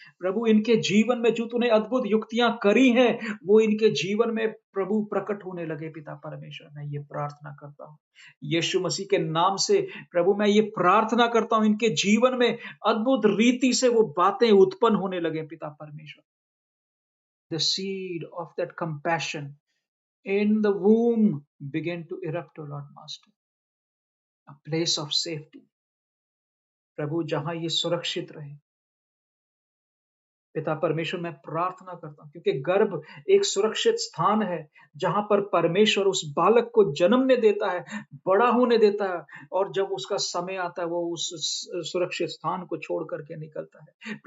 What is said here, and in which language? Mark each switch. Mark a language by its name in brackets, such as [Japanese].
[Hindi] प्रभु इनके जीवन में जो तूने अद्भुत युक्तियां करी हैं, वो इनके जीवन में प्रभु प्रकट होने लगे पिता परमेश्वर। मैं ये प्रार्थना करता हूँ यीशु मसीह के नाम से। प्रभु मैं ये प्रार्थना करता हूँ, इनके जीवन में अद्भुत रीति से वो बातें उत्पन्न होने लगे पिता परमेश्वर। [English] The seed of that compassion in the womb began to erupt, O Lord Master. A place of safety. [Hindi] प्रभु जहां ये सुरक्षित रहे पिता परमेश्वर, मैं प्रार्थना करता हूं, क्योंकि गर्भ एक सुरक्षित स्थान है जहां पर परमेश्वर उस बालक को जन्मने देता है, बड़ा होने देता है, और जब उसका समय आता है वो उस सुरक्षित स्थान को छोड़ करके निकलता है।